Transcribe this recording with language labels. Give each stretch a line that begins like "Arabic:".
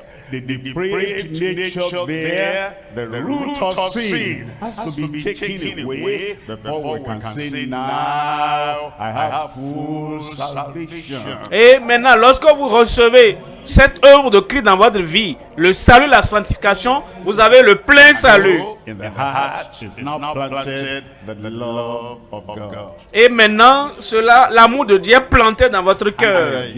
English: The depraved nature there, the root of sin has to be taken away before we can say, now I have full salvation.
French: Et maintenant, lorsque vous recevez cette œuvre de Christ dans votre vie, le salut, la sanctification, vous avez le plein salut.
English: In the heart is now planted the love of God.
French: Et maintenant, l'amour de Dieu est planté dans votre cœur.